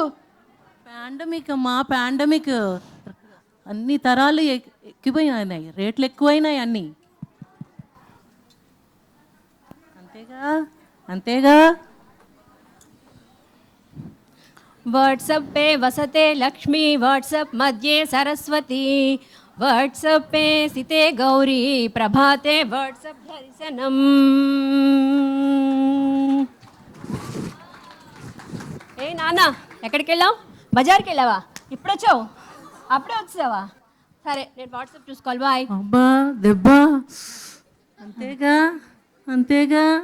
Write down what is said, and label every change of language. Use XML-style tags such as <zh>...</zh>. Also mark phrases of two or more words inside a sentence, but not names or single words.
<te>పాండమిక్ అమ్మా, పాండమిక్. అన్ని తరాలు ఎక్కిపోయినాయి, రేట్లు ఎక్కువైనాయి అన్నీ. అంతేగా అంతేగా.</te> <sa>వాట్సాప్ पे वसते लक्ष्मी, वाट्सअप मध्ये सरस्वती, वाट्सअप पे सिते गौरी, प्रभाते वाट्सअप दर्शनम.</sa> <te>ఏ నాన్న ఎక్కడికి వెళ్ళావు? బజార్కి వెళ్ళావా? ఇప్పుడు వచ్చావు? అప్పుడే వచ్చావా? సరే నేను వాట్సాప్ చూసుకోవాలి, బాయ్. అబ్బా దెబ్బ. అంతేగా అంతేగా.</te>